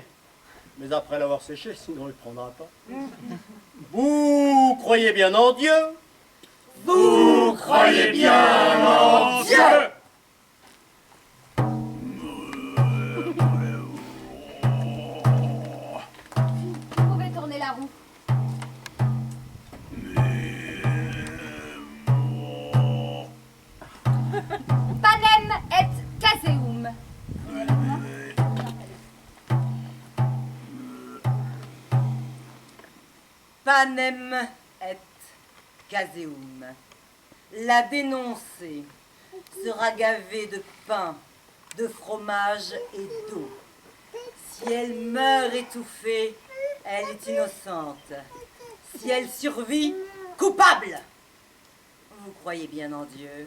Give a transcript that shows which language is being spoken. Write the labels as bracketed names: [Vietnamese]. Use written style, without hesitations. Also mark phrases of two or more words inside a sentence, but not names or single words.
[French] Mais après l'avoir séché, sinon il ne prendra pas. Vous croyez bien en Dieu? Vous croyez bien en Dieu? Vous pouvez tourner la roue. [Latin] Panem et caseum. Panem et caseum. [French] La dénoncée sera gavée de pain, de fromage et d'eau. Si elle meurt étouffée, elle est innocente. Si elle survit, coupable. Vous croyez bien en Dieu?